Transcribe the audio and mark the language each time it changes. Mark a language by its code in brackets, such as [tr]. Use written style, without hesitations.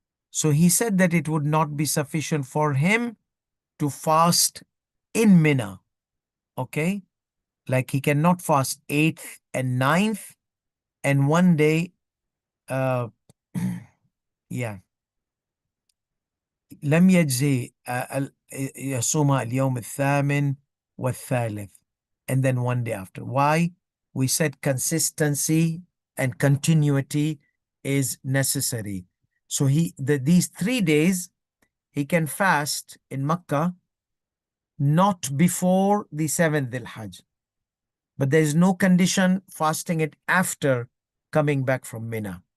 [en] So he said that it would not be sufficient for him to fast in Mina. Okay? Like he cannot fast 8th and 9th and one day, yeah. [ar] لم يجزي يصوم اليوم الثامن والثالث [en] and then one day after. Why? We said consistency and continuity is necessary. So these 3 days he can fast in Makkah not before the 7th Dhul Hajj, but there is no condition fasting it after coming back from Mina.